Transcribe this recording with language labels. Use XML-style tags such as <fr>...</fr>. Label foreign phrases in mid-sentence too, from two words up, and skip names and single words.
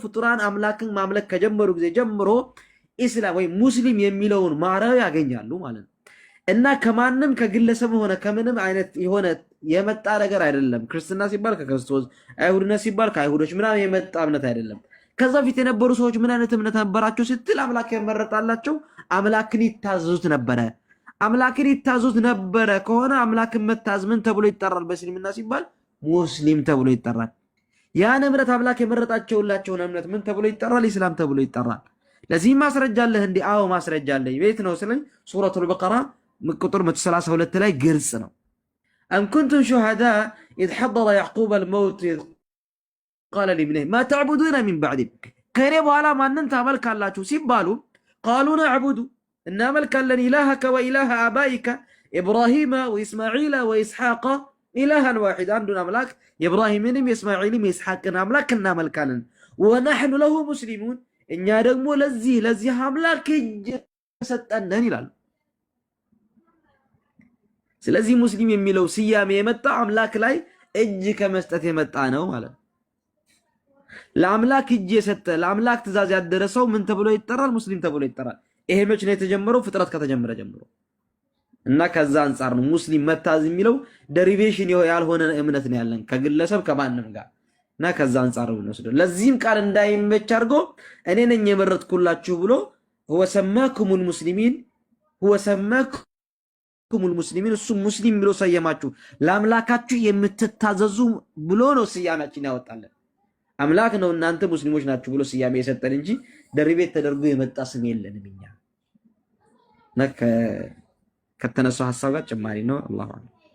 <am>ፍጡራን አምላክን ማምለክ ከጀመሩ ጊዜ ጀምሮ ኢስላም ወይም ሙስሊም የሚለውን ማዕረግ ያገኛሉ ማለት ነው። እና ከማንም ከግለሰብ ሆነ ከምንም አይነት የሆነ የመጣ ነገር አይደለም። ክርስትና ሲባል ከክርስቶስ፣ አይሁድነት ሲባል ከአይሁዶች ምናምን የመጣ እምነት አይደለም። ከዛ ፊት የነበሩ ሰዎች ምን አይነት እምነት ነበራቸው ስትል አምላክ የመረጣላቸው አምላክን ይታዘዙት ነበረ። አምላክን ይታዘዙት ነበረ ከሆነ አምላክን መታዝ ምን ተብሎ ይጠራል? በእስልምና ሲባል ሙስሊም ተብሎ ይጠራል። ያን እምነት አምላክ የመረጣቸውላቸውን እምነት ምን ተብሎ ይጠራል? ኢስላም ተብሎ ይጠራል። ለዚህም ማስረጃ አለህ እንዴ? አዎ ማስረጃ አለኝ። ቤት ነው ስለኝ ሱረቱል በቀራ ቁጥር 132 ላይ ግልጽ ነው።</am> <ar>أم كنتم شهداء إذ حضر يعقوب الموت إذ قال لابنه ما تعبدون من بعدي</ar> <am>ከኔ በኋላ ማንን ታመልካላችሁ ሲባሉ</am> <ar>قالوا نعبد እናመልካለን إلهك وإله آبائك إبراهيم وإسماعيل وإسحاق إلها واحد</ar> <am>አንዱን አምላክ የኢብራሂምንም የእስማኤልንም የኢስሐቅን አምላክ እናመልካለን</am> <ar>ونحن له مسلمون</ar> <am>እኛ ደግሞ ለዚህ አምላክ እጅ ሰጠነን ይላሉ። ስለዚህ ሙስሊም የሚለው ስያሜ የመጣ አምላክ ላይ እጅ ከመስጠት የመጣ ነው ማለት ነው። ለአምላክ እጅ የሰጠ ለአምላክ ትእዛዝ ያደረ ሰው ምን ተብሎ ይጠራል? ሙስሊም ተብሎ ይጠራል። ይሄ መች ነው የተጀመረው? ፍጥረት ከተጀመረ ጀምሮ እና ከዛ አንጻር ነው ሙስሊም መታዝ የሚለው ደሪቬሽን ያልሆነ እምነት ነው ያለን ከግለሰብ ከማንም ጋር እና ከዛ አንጻር ነው ወስዶ ለዚህም ቃል እንዳይመች አድርጎ እኔ ነኝ የመረጥኩላችሁ ብሎ</am> <ar>هو سماكم المسلمين هو سماكم</ar> <am>ሙስሊሚን እሱ ሙስሊም ብሎ ሰየማችሁ ለአምላካችሁ የምትታዘዙ ብሎ ነው ስያሜያችን ያወጣለን። አምላክ ነው እናንተ ሙስሊሞች ናችሁ ብሎ ስያሜ የሰጠን እንጂ ደሪቤት ተደርጎ የመጣ ስም የለንም እኛ። ከተነሳው ሐሳብ ጋር ጭማሪ ነው።</am> <ar>الله أكبر።</ar>